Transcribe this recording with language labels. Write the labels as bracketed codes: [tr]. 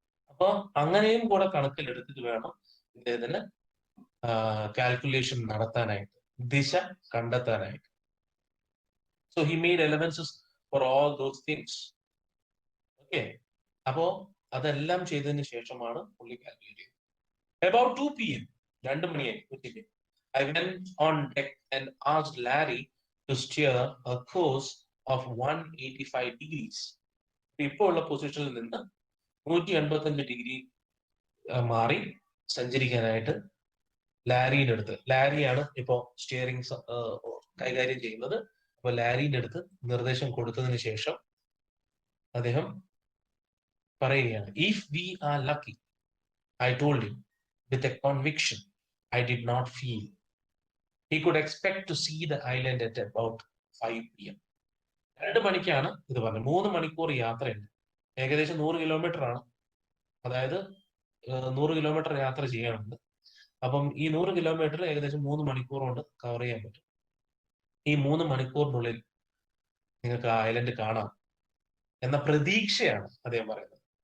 [ml] അപ്പൊ അങ്ങനെയും കൂടെ കണക്കിലെടുത്തിട്ട് വേണം ഇദ്ദേഹത്തിന് കാൽക്കുലേഷൻ നടത്താനായിട്ട്, ദിശ കണ്ടെത്താനായിട്ട്. [en] So he made allowances for all those things. [ml] Okay, അപ്പോ അതെല്ലാം ചെയ്തതിന് ശേഷമാണ് പുള്ളി കാൽക്കുലേറ്റ് ചെയ്തത്. [en] About 2 p.m., [ml] 2 മണിയായി ഉച്ചയ്ക്ക്, [en] I went on deck and asked Larry to steer a course of 185 degrees. [ml] ഇപ്പോൾ ഉള്ള പൊസിഷനിൽ നിന്ന് 185 ഡിഗ്രി മാറി സഞ്ചരിക്കാനായിട്ട് ലാരിയുടെ അടുത്ത്, ലാരിയാണ് ഇപ്പോ സ്റ്റിയറിംഗ് കൈകാര്യം ചെയ്യുന്നത്. അപ്പൊ ലാരിയുടെ അടുത്ത് നിർദ്ദേശം കൊടുത്തതിന് ശേഷം അദ്ദേഹം പറയുകയാണ്, [en] If we are lucky, I told him with a conviction I did not feel. He could expect to see the island at about 5 p.m. [ml] 2 മണിക്കാണ് ഇത് പറഞ്ഞത്. 3 മണിക്കൂർ യാത്രയുണ്ട്. ഏകദേശം 100 കിലോമീറ്റർ ആണ്. അതായത് 100 കിലോമീറ്റർ യാത്ര ചെയ്യാനുണ്ട്. അപ്പം ഈ 100 കിലോമീറ്റർ ഏകദേശം 3 മണിക്കൂർ കൊണ്ട് കവർ ചെയ്യാൻ പറ്റും. ഈ 3 മണിക്കൂറിനുള്ളിൽ നിങ്ങൾക്ക് ആ ഐലൻഡ് കാണാം എന്ന പ്രതീക്ഷയാണ് അദ്ദേഹം പറയുന്നത്.